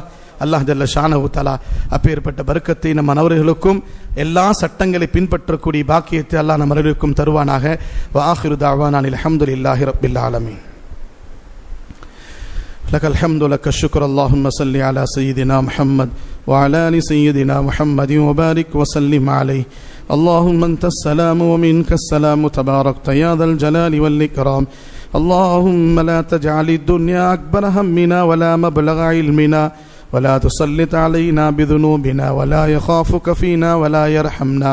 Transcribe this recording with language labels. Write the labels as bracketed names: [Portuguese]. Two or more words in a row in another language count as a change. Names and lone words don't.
[Arabic] الله جل شأنه تعالى [Tamil] அப்பேற்பட்ட பரக்கத்தை நம் அனைவர்களுக்கும் எல்லா சட்டங்களை பின்பற்றக்கூடிய பாக்கியத்தை அல்லாஹ் நம் அனைவருக்கும் தருவானாக. [Arabic] وآخر دعوانا الحمد لله رب العالمين. لك الحمد لك الشكر. اللهم صل على سيدنا محمد وعلى آل سيدنا محمد وبارك وسلم عليه. اللهم انت السلام ومنك السلام تباركت يا ذا الجلال والإكرام. اللهم لا تجعل الدنيا أكبر همنا ولا مبلغ علمنا ولا تسلط علينا بذنوبنا ولا يخافك فينا ولا يرحمنا.